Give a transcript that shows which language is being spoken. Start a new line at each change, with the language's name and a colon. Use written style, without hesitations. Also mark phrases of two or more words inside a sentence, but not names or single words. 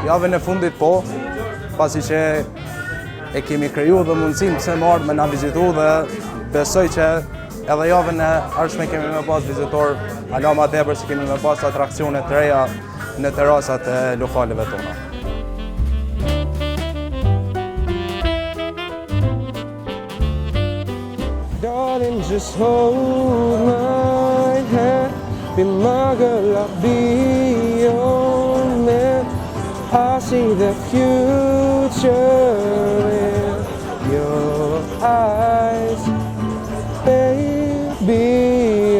Albanian: Javën e fundit po, pasi që e kemi kriju dhe mundësin pse më ardhë me na vizitu dhe besoj që edhe javën e ardhshme kemi me pas vizitor, ala ma tepër se kemi me pas atraksione të reja në terasat e lokaleve tona.
English: Darling, just hold my hand, be my girl, I'll be your man. I see the future in your eyes, baby.